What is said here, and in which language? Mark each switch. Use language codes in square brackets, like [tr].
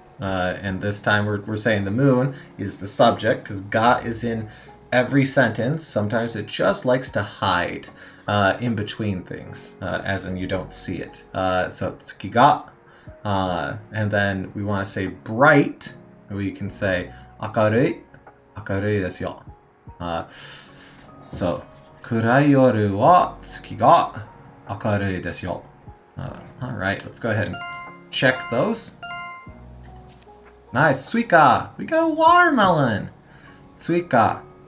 [en] And this time we're saying the moon is the subject because ga is in every sentence. Sometimes it just likes to hide in between things, as in you don't see it. So tsuki ga. And then we want to say bright. We can say akarui. [ja] Akarui desu yo. So 暗い夜は月が明るいですよ. [en] All right, let's go ahead and check those. Nice, suika. We got a watermelon. Suika.